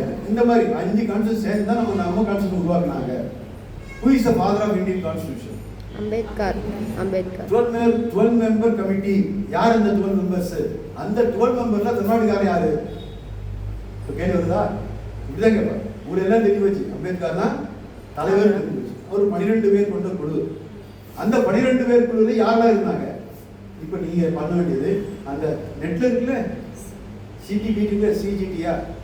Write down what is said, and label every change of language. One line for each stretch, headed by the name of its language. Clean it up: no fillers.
Tamil: இந்த மாதிரி 5 கான்ஸ்டியூஷன் சேர்ந்து தான் நம்ம கான்ஸ்டியூஷன் உருவாக்குனாங்க.
English: Who is the father of Indian Constitution?
Tamil: Ambedkar.
English: 12 member committee.
Tamil: யார் அந்த 12 members? அந்த 12 memberல தமிழ்நாட்டுக்காரர் யாரு? கேள்வி வருதா? இப்படிதான் கேட்பார். உங்களுக்கு எல்லாம் தெரிஞ்சு வச்சு அம்பேத்கர் தான் தலைவர் தெரிஞ்சு வச்சு. அவர் 12 பேர் கொண்ட குழு. அந்த 12 பேர் குழுவில் யாரெல்லாம் இருந்தாங்க? இப்போ நீங்க பண்ண வேண்டியது அந்த நெட்ல இருக்குல்ல, சிடிபிடில சிஜிடியா,